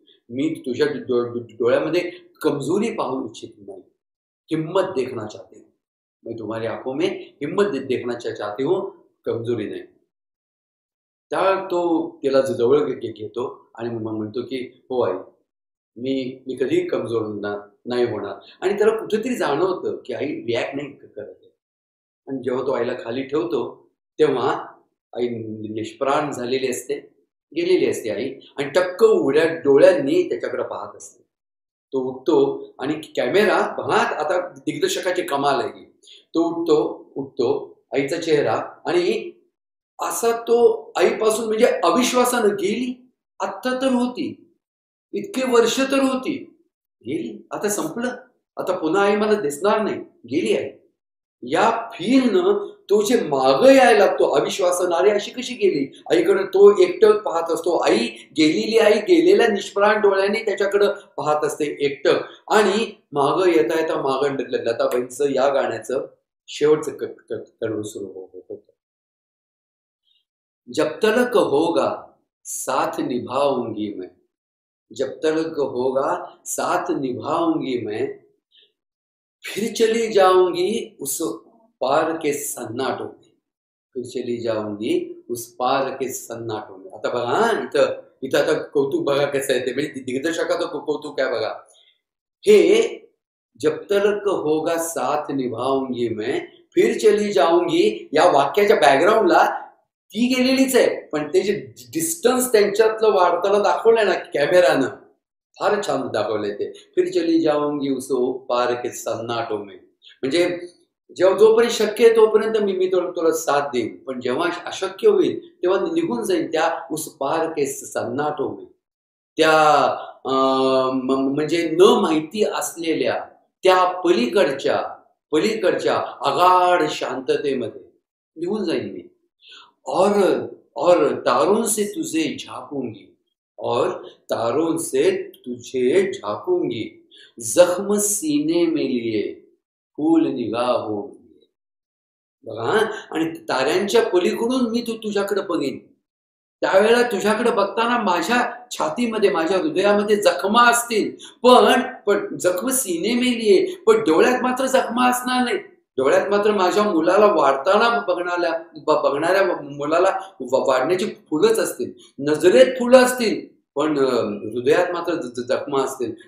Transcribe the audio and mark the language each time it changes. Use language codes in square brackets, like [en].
[mr] मी तुझ्या डोळ्यामध्ये कमजोरी पाहू इच्छित नाही, [hi] हिम्मत देखना चाहते हूँ. मैं तुम्हारी आंखों में हिम्मत देखना चाहती हूँ, [mr] कमजोरी नाही. त्या तो तिला जवळ घेतो आणि मग म्हणतो की हो आई, मी कधी कमजोर नाही होणार. आणि त्याला कुठेतरी जाणवतं की आई रिॲक्ट नाही करत. आणि जेव्हा तो आईला खाली ठेवतो तेव्हा आई निष्प्राण झालेली असते, गेलेली असते आई, आणि टक्क उघड्या डोळ्यांनी त्याच्याकडे पाहत असते. तो उठतो आणि कॅमेरा बघा, आता दिग्दर्शकाची कमाल आहे. तो उठतो आईचा चेहरा, आणि असा तो आईपासून म्हणजे अविश्वासानं गेली, आत्ता तर होती, इतके वर्ष तर होती, गेली, आता संपलं, आता पुन्हा आई मला दिसणार नाही, गेली आहे. या फीलनं तो जे मागं यायला लागतो, अविश्वासानं, अरे अशी कशी गेली, आईकडे तो एकटक पाहत असतो. आई गेलेली आई गेलेल्या निष्प्राण डोळ्यांनी त्याच्याकडं पाहत असते एकटक. आणि मागं येता येता मागं लताबाईंचं या गाण्याचं शेवटचं कडवं सुरू होतं. [hi] जब तलक होगा साथ निभाऊंगी मैं, जब तलक होगा साथ निभाऊंगी मैं, फिर चली जाऊंगी उस पार के सन्नाटों में, फिर चली जाऊंगी उस पार के सन्नाटों में. [mr] आता बघा इथं इथं आता कौतुक बघा कसं आहे ते, म्हणजे दिग्दर्शकाचं कौतुक आहे बघा. हे [hi] जब तलक होगा साथ निभाऊंगी मैं फिर चली जाऊंगी [mr] या वाक्याच्या बॅकग्राऊंडला ती गेलेलीच आहे, पण ते जे डिस्टन्स त्यांच्यातलं वाढताना दाखवलंय ना कॅमेरानं, फार छान दाखवलंय ते. [hi] फिर चली जाऊंगी उस पार के सन्नाटो में, [mr] म्हणजे जेव्हा जोपर्यंत शक्य आहे तोपर्यंत मी तुला साथ देईन, पण जेव्हा अशक्य होईल तेव्हा निघून जाईल त्या [hi] उस पार के सन्नाटो में, [mr] त्या म्हणजे न माहिती असलेल्या त्या पलीकडच्या पलीकडच्या आगाढ शांततेमध्ये निघून जाईन मी. [hi] और तारों से तुझे झापूंगी, और तारों से तुझे झापूंगी, जख्म सीने में लिए फूल निगाहों में. [mr] बघा, आणि ताऱ्यांच्या पलीकडून मी तुझ्याकडे बघेन, त्यावेळेला तुझ्याकडे बघताना माझ्या छातीमध्ये माझ्या हृदयामध्ये जखमा असतील, पण [hi] जखम सीने में लिए, [mr] पण डोळ्यात मात्र जखमा असणार नाही. डोळ्यात मात्र माझ्या मुलाला वाढताना बघणाऱ्या मुलाला वाढण्याची फुलंच असतील, नजरेत फुलं असतील, पण हृदयात मात्र जखमा असतील.